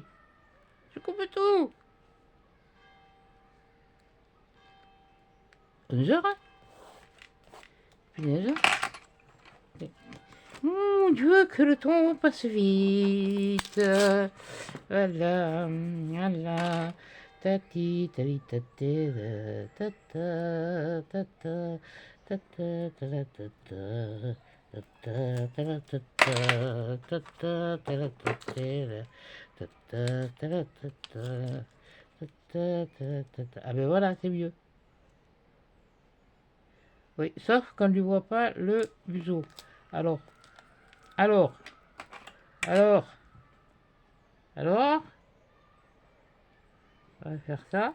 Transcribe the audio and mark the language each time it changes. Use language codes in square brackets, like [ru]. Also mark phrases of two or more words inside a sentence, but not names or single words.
[fr] Je coupe tout. 11 heures, hein? Punaise. Mon Dieu, que le temps passe vite. Voilà, voilà. Tati, tali, tati, tata, tata, tata, tata, tata. Ah ben voilà, c'est mieux. Oui, sauf qu'on ne lui voit pas le museau. Alors, alors, alors, alors, on va faire ça.